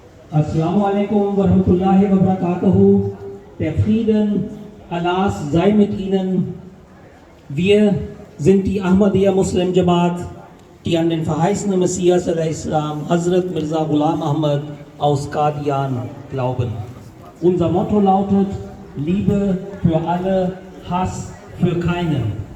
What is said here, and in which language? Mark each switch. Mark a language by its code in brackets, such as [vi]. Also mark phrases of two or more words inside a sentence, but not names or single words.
[ar] السلام عليكم ورحمة الله وبركاته. [de] Der Frieden Allahs sei mit Ihnen. Wir sind die Ahmadiyya Muslim Jamaat, die an den verheißenen Messias al-Islam, Hazrat Mirza Ghulam Ahmad aus Qadian glauben. Unser Motto lautet: Liebe für alle, Hass für keinen.